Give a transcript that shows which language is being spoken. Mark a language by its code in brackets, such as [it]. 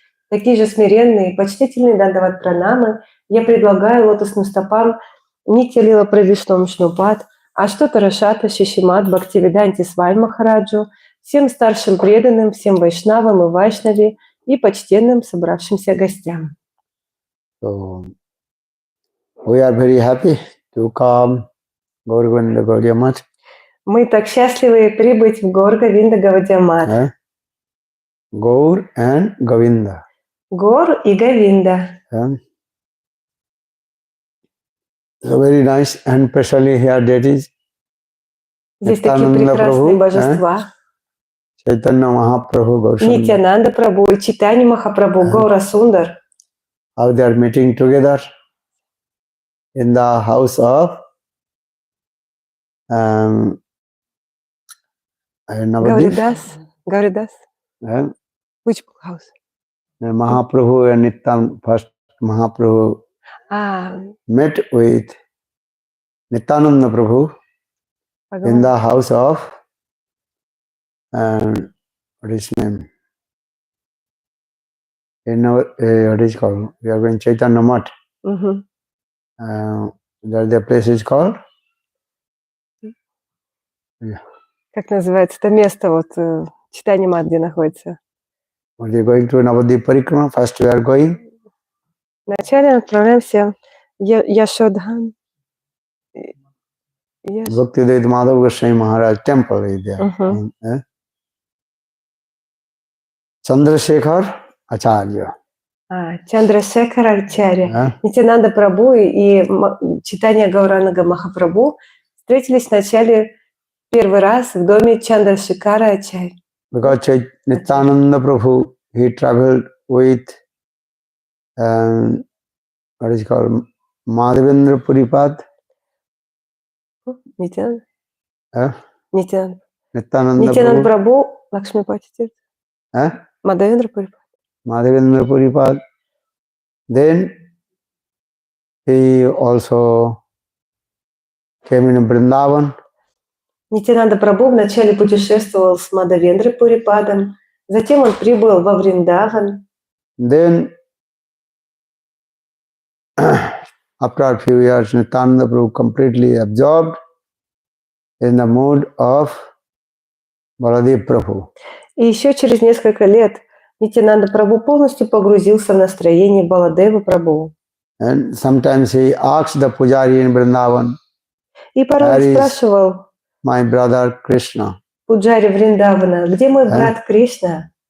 [ru] Такие же смиренные и почтительные дандават пранамы я предлагаю лотосным стопам Нитья Лила Правиштвам Вишнупад, Аштутара Шата, Шишимат, Бхактивиданте Свами Махараджу, всем старшим преданным, всем вайшнавам и вайшнави и почтенным собравшимся гостям. [en] So, we are very happy to come Gaur Govinda Gaudiya Math. [ru] Мы так счастливы прибыть в Гор Говинда Гаудия Мат. [en] Gaur and Govinda. [ru] Гор и Говинда. [en] So very nice, and especially here that is [ru] Здесь такие прекрасные божества. [en] Chaitanya Mahaprabhu, Gaur Sundar. [ru] Нитьянанда Прабху и Чайтанья Махапрабху, Гаура Сундар. [en] How they are meeting together in the house of Navadip. Gauridas. Which house? Mahaprabhu and Nityan, first Mahaprabhu met with Nityananda Prabhu in the house of what is his name? What is called? We are going Chaitanya Math. The place is called? [ru] Как называется это место, вот Чайтанья Мат, где находится? [en] We are going to Navadip Parikrama. First we are going. [ru] Вначале отправляемся Яшодхан. [en] Bhaktivedanta Madhav Goswami Maharaj temple is there. Chandrasekhar Acharya. [ru] Чандрашекхара Ачарья. Нитьянанда Прабху и Чайтанья Гауранага Махапрабху встретились вначале первый раз в доме Чандрашекхара Ачарья. [en] Because Nityananda Prabhu, he traveled with what is called Madhavendra Puripad. [ru] Нитьянанда [en] Nityananda [ru] Прабху, Лакшмипати Тиртха. [en] Madhavendra Puripad. Madhavendra Puripad. Then he also came in Vrindavan. [ru] Нитьянанда Прабху вначале путешествовал с Мадхавендрой Пурипадом, затем он прибыл во Вриндаван. [en] Then, after a few years, Nityananda Prabhu completely absorbed in the mood of Baladevы Prabhu. [ru] И еще через несколько лет Нитьянанда Прабху полностью погрузился в настроение Баладевы Прабху. [en] And sometimes he asked the pujari in Vrindavan, [ru] и порой спрашивал [en] my brother Krishna. [ru] Пуджари Вриндавана, где мой брат Кришна?